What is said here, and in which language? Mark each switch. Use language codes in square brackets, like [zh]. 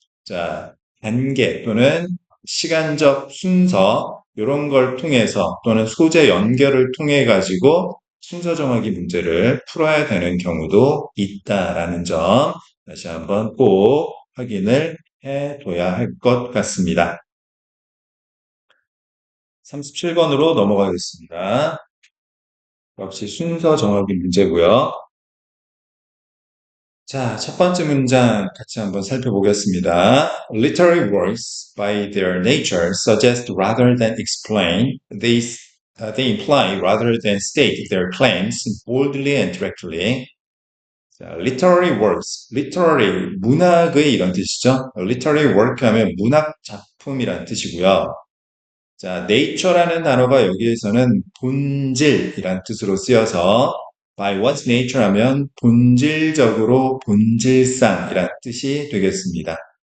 [ko] 자, 단계 또는 시간적 순서 이런 걸 통해서 또는 소재 연결을 통해 가지고 순서 정하기 문제를 풀어야 되는 경우도 있다라는 점 다시 한번 꼭 확인을 해 둬야 할 것 같습니다. 37번으로 넘어가겠습니다. 역시 순서 정하기 문제고요. 자, 첫 번째 문장 같이 한번 살펴보겠습니다. [en] Literary works, by their nature, suggest rather than explain. They imply rather than state their claims boldly and directly. [ko] 자, literary works, literary, 문학의 이런 뜻이죠. literary work 하면 문학 작품이란 뜻이고요. 자, nature라는 단어가 여기에서는 본질이란 뜻으로 쓰여서 [en] by what's nature [ko] 하면 본질적으로 본질상이란 뜻이 되겠습니다.